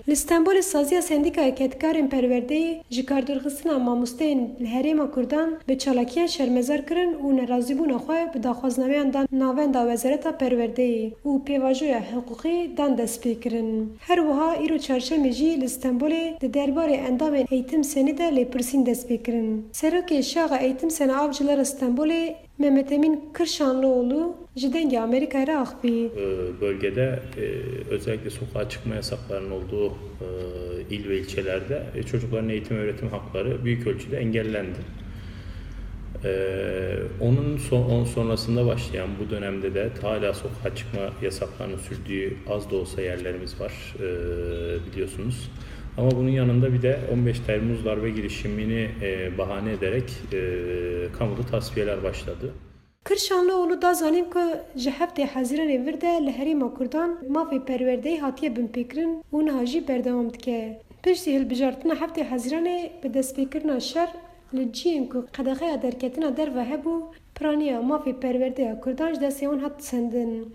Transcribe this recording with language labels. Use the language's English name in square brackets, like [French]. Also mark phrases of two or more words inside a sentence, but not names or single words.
[Kurdish] Li Stenbolê saziya sendîkaya ketkarên perwerdeyê ji kardûrxistina mamosteyên li Herêma Kurdan bi çalakiyan şermezar kirin û nerazîbûna xwe bi daxwaznameyan dan navenda Wezareta Perwerdeyê û pêvajoya hiqûqî dan dest pê kirin. Her wiha îro çarşemê jî li Stenbolê di derbarê endamên eğitim senê de lêpirsîn dest pê kirin. Serokê Şaxa Eğitim Sene Avcılara Stenbolê Mehmet Emin Kırşanlıoğlu ji dengê Amerîkayê re axivî. [Turkish] Bölgede özellikle sokağa çıkma yasaklarının olduğu il ve ilçelerde çocukların eğitim ve öğretim hakları büyük ölçüde engellendi. Onun sonrasında başlayan bu dönemde de hala sokağa çıkma yasaklarının sürdüğü az da olsa yerlerimiz var biliyorsunuz. Ama bunun yanında bir de 15 Temmuz darbe girişimini bahane ederek kamuda tasfiyeler başladı. [Kurdish] Kırşanlıoğlu da zanîn ku ji heftê Hezîranê vir de li Herêma Kurdan mafê perwerdeyî hatiye binpêkirin û niha jî berdewam dike. Piştî hilbijartina heftê Hezîranê bi destpêkirina şer li ciyên ku qedexeya derketina derve hebû piraniya mafê perwerdeya Kurdan ji destê wan hat sendin.